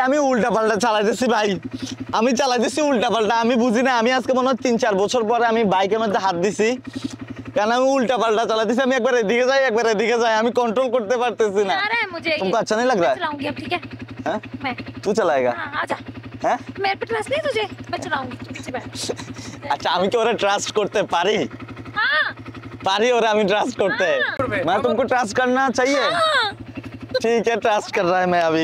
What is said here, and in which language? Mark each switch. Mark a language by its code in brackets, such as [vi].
[bn] আমি উল্টা পাল্টা চালাইতেছি ভাই, আমি চালাইতেছি উল্টা পাল্টা। আমি বুঝি না, আমি আজকে মনে হয় 3-4 বছর পরে আমি বাইকের মধ্যে হাত দিছি, কারণ আমি উল্টা পাল্টা চালাইতেছি। আমি একবার এদিকে যাই একবার এদিকে যাই, আমি কন্ট্रोल করতে পারতেছি না। [hi] तुमको अच्छा नहीं लग रहा है? चलाऊंगी अब, ठीक है? हैं? मैं तू चलाएगा? हाँ आजा। हैं? मेरे पे ट्रस्ट नहीं तुझे? मैं चलाऊंगी, तू पीछे बैठ। [bn] अच्छा আমি কি ওরে ট্রাস্ট করতে পারি? [hi] हाँ पारी और हमें ट्रस्ट करते हैं। मैं तुमको ट्रस्ट करना चाहिए? हाँ। ठीक है, ट्रस्ट कर रहा है मैं अभी।